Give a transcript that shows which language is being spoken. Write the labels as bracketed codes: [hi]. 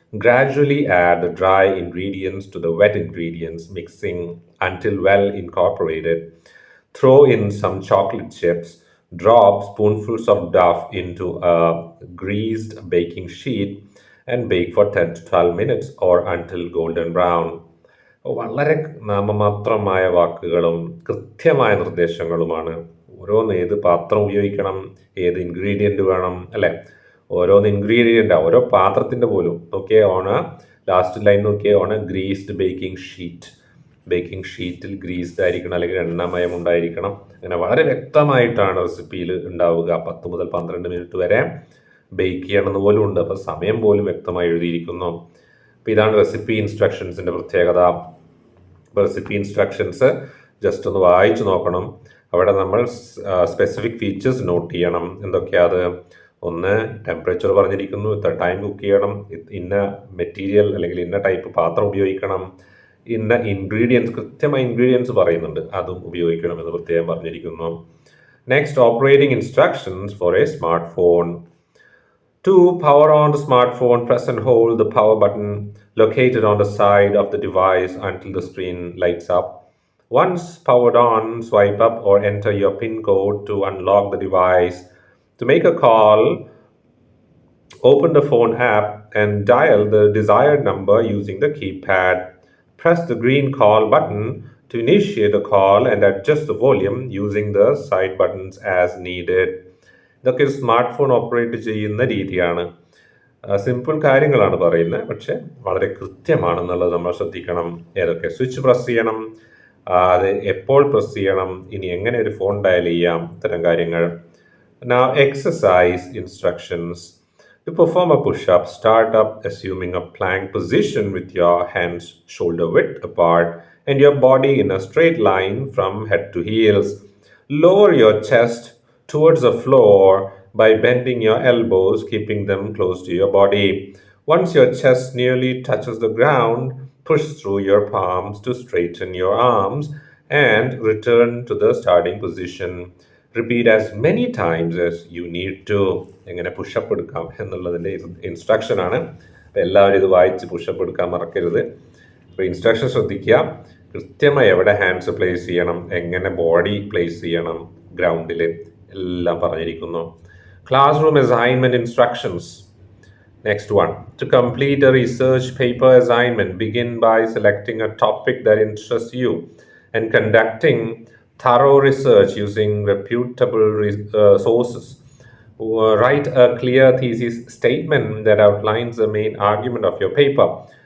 [en] Gradually add the dry ingredients to the wet ingredients, mixing until well incorporated. Throw in some chocolate chips. Drop spoonfuls of dough into a greased baking sheet and bake for 10 to 12 minutes or until golden brown. [ml] വളരെ നാമമാത്രമായ വാക്കുകളും കൃത്യമായ നിർദ്ദേശങ്ങളുമാണ്. ഓരോന്ന് ഏത് പാത്രം ഉപയോഗിക്കണം, ഏത് ingredient വേണം, അല്ലേ? ഓരോന്ന് ഇൻഗ്രീഡിയൻ്റ്, ഓരോ പാത്രത്തിൻ്റെ പോലും. നോക്കിയേ, [en] on last line [ml] നോക്കിയേ, [en] On greased baking sheet. [ml] ബേക്കിംഗ് ഷീറ്റിൽ ഗ്രീസ്ഡ് ആയിരിക്കണം, അല്ലെങ്കിൽ എണ്ണമയം ഉണ്ടായിരിക്കണം. അങ്ങനെ വളരെ വ്യക്തമായിട്ടാണ് റെസിപ്പിയിൽ ഉണ്ടാവുക. 10 മുതൽ 12 മിനിറ്റ് വരെ ബേക്ക് ചെയ്യണമെന്ന് പോലും ഉണ്ട്. അപ്പോൾ സമയം പോലും വ്യക്തമായി എഴുതിയിരിക്കുന്നു. അപ്പോൾ ഇതാണ് റെസിപ്പി ഇൻസ്ട്രക്ഷൻസിൻ്റെ പ്രത്യേകത. അപ്പോൾ റെസിപ്പി ഇൻസ്ട്രക്ഷൻസ് ജസ്റ്റ് ഒന്ന് വായിച്ചു നോക്കണം. അവിടെ നമ്മൾ സ്പെസിഫിക് ഫീച്ചേഴ്സ് നോട്ട് ചെയ്യണം. എന്തൊക്കെയാണ് അത്? ഒന്ന്, ടെമ്പറേച്ചർ പറഞ്ഞിരിക്കുന്നു, ഇത്ര ടൈം കുക്ക് ചെയ്യണം, ഇന്ന മെറ്റീരിയൽ അല്ലെങ്കിൽ ഇന്ന ടൈപ്പ് പാത്രം ഉപയോഗിക്കണം, ഇന്ന ഇൻഗ്രീഡിയൻസ്, കൃത്യമായ ഇൻഗ്രീഡിയൻസ് പറയുന്നുണ്ട്, അതും ഉപയോഗിക്കണമെന്ന് പ്രത്യേകം പറഞ്ഞിരിക്കുന്നു. [en] Next, operating instructions for a smart phone. To power on the smartphone, press and hold the power button located on the side of the device until the screen lights up. Once powered on, swipe up or enter your PIN code to unlock the device. To make a call, open the phone app and dial the desired number using the keypad. Press the green call button to initiate the call and adjust the volume using the side buttons as needed. [ml] ഇതൊക്കെ ഒരു smart phone operate ചെയ്യുന്ന രീതിയാണ്. Simple കാര്യങ്ങളാണ് പറയുന്നത്, പക്ഷെ വളരെ കൃത്യമാണെന്നുള്ളത് നമ്മൾ ശ്രദ്ധിക്കണം. ഏതൊക്കെ സ്വിച്ച് പ്രസ് ചെയ്യണം, അത് എപ്പോൾ പ്രസ് ചെയ്യണം, ഇനി എങ്ങനെ ഒരു ഫോൺ ഡയൽ ചെയ്യാം, ഇത്തരം കാര്യങ്ങൾ. [en] Now exercise instructions. To perform a push-up, start up assuming a plank position with your hands shoulder width apart and your body in a straight line from head to heels. Lower your chest towards the floor by bending your elbows, keeping them close to your body. Once your chest nearly touches the ground, push through your palms to straighten your arms and return to the starting position. Repeat as many times as you need to. [ml] എങ്ങനെ pushup എടുക്കാം എന്നുള്ളതിൻ്റെ instruction ആണ്. അപ്പോൾ എല്ലാവരും ഇത് വായിച്ച് pushup എടുക്കാൻ മറക്കരുത്. അപ്പോൾ ഇൻസ്ട്രക്ഷൻ ശ്രദ്ധിക്കുക. കൃത്യമായി എവിടെ ഹാൻഡ്സ് പ്ലേസ് ചെയ്യണം, എങ്ങനെ ബോഡി പ്ലേസ് ചെയ്യണം, ഗ്രൗണ്ടിൽ എല്ലാം പറഞ്ഞിരിക്കുന്നു. [en] Classroom assignment instructions. Next one. To complete a research paper assignment, begin by selecting a topic that interests you and conducting thorough research using reputable sources. Write a clear thesis statement that outlines the main argument of your paper.